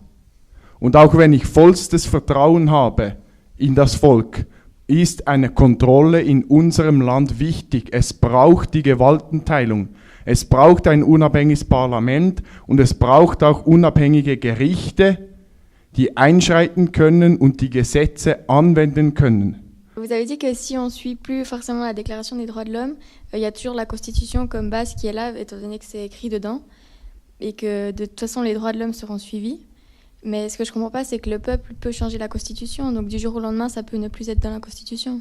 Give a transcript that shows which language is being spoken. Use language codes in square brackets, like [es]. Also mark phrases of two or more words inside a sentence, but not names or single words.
[de] Und auch wenn ich vollstes Vertrauen habe in das Volk, ist eine Kontrolle in unserem Land wichtig. Es braucht die Gewaltenteilung. Es braucht ein unabhängiges Parlament und es braucht auch unabhängige Gerichte, die einschreiten können und die Gesetze anwenden können. [fr] Vous avez dit que si on ne suit plus forcément la Déclaration des droits de l'homme, il y a toujours la Constitution comme base qui est là, étant donné que c'est écrit dedans, et que de toute façon les droits de l'homme seront suivis. Mais ce que je ne comprends pas, c'est que le peuple peut changer la Constitution, donc du jour au lendemain, ça peut ne plus être dans la Constitution.